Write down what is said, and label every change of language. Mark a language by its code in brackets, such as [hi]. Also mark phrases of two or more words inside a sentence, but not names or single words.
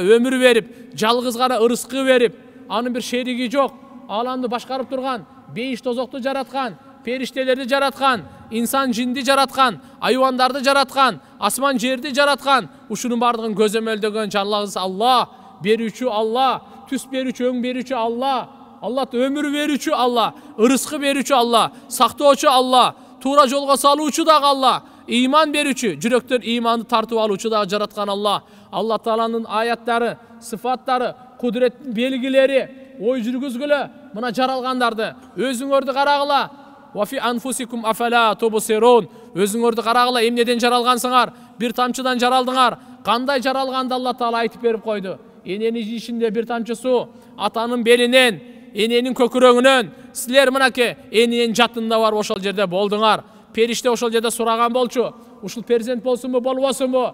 [ky] өмүр берип, жалгыз гана ырыскы берип, анын бир шериги жок, ааламды башкарып турган, бейиш тозокту жараткан, периштелерди жараткан, инсан жинди жараткан, айвандарды жараткан, асман жерди жараткан, ушунун бардыгын көзөмөлдөгөн жалгыз Алла, берүүчү Алла, түс берүүчү, өң берүүчү Алла, Алла өмүр берүүчү Алла, ырыскы берүүчү Алла, сактоочу Алла, туура жолго салуучу дагы Алла, иман берүүчү, жүрөктөн иманды тартып алуучу дагы жараткан Алла. Алла Тааланын аяттары, сыфаттары, кудуреттин белгилери, ой жүргүзгүлө, мына жаралгандарды өзүңөрдү карагыла. [ar] وفي أنفسكم أفلا تبصرون. [ky] Өзүңөрдү карагыла, эмнеден жаралгансыңар? Бир тамчыдан жаралдыңар. Кандай жаралганды Алла Таала айтып берип койду. Эненин ишинде бир тамчы суу, атанын белинен, эненин көкүрөгүнөн, силер мынакей эненин жатында бар ошол жерде болдуңар. Периште ошол жерде сураган болчу. Ушул перзент болсунбу, болбосунбу?